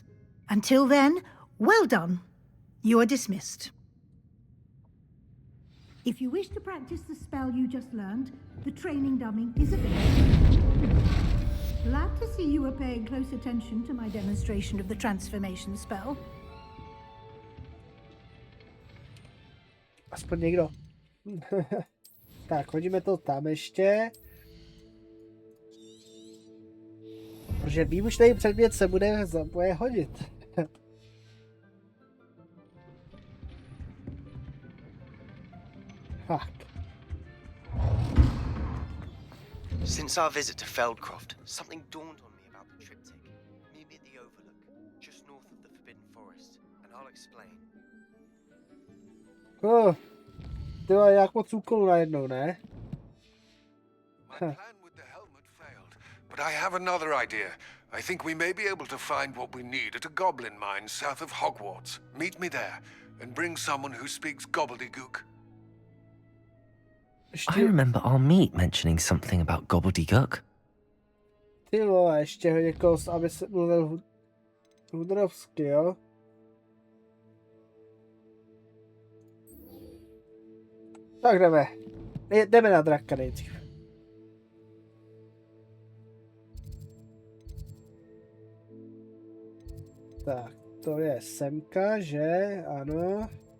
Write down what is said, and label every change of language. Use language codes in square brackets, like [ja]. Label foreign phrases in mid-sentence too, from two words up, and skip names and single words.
[en] Until then, well done. You are dismissed. If you wish to practice the spell you just learned, the training dummy is available. Glad to see you were paying close attention to my demonstration of the transformation spell. [cs] Aspoň někdo. Tak, hodíme to tam ještě. Protože výbušný předmět se bude hodit. Tak. [en] Since our visit to Feldcroft, something dawned on me about the triptych. Meet me at the Overlook, just north of the Forbidden Forest, and I'll explain. [cs] Ty vole, jak moc úkolů najednou, ne? [en] But I have another idea. I think we may be able to find what we need at a goblin mine south of Hogwarts. Meet me there, and bring someone who speaks gobbledygook. I remember our meet mentioning something about gobbledygook. [cs] Ty vole, ještě někoho, aby se mluvil hudrovsky, jo? Tak jdeme. Jdeme na draka nejdřív. Tak, to je semka, že? Ano.